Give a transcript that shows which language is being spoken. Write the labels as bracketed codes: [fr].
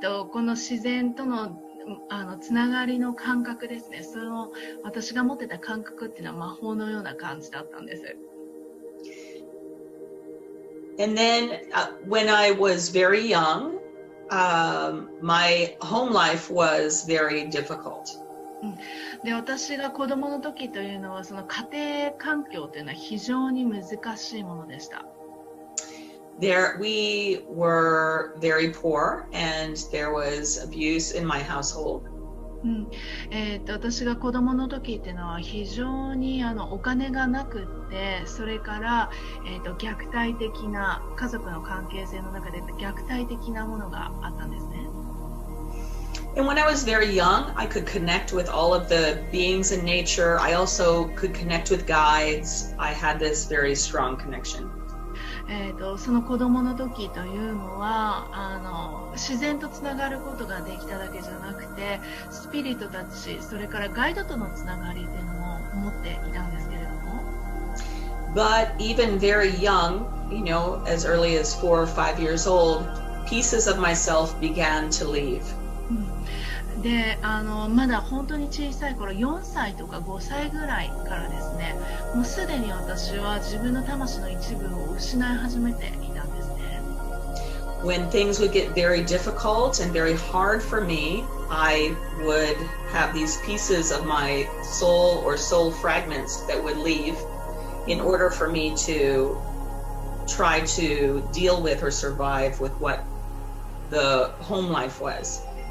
[ja] この自然とのつながりの感覚ですね。その私が持ってた感覚っていうのは魔法のような感じだったんです。 [en] And then when I was very young, my home life was very difficult. [ja] で、私が子供の時というのはその家庭環境というのは非常に難しいものでした。 [en] There, we were very poor, and there was abuse in my household. [ja] 私が子供の時っていうのは非常にお金がなくって、それから、虐待的な家族の関係性の中で虐待的なものがあったんですね。 [en] And when I was very young, I could connect with all of the beings in nature. I also could connect with guides. I had this very strong connection. [ja] その子供の時というのは自然とつながることができただけじゃなくて、スピリットたち、それからガイドとのつながりというのも持っていたんですけれども。 [en] But even very young, as early as 4 or 5 years old, pieces of myself began to leave. [ja] でまだ本当に小さい頃、4歳とか5歳ぐらいからですね、もうすでに私は自分の魂の一部を失い始めていたんですね。 [en] When things would get very difficult and very hard for me, I would have these pieces of my soul or soul fragments that would leave in order for me to try to deal with or survive with what the home life was.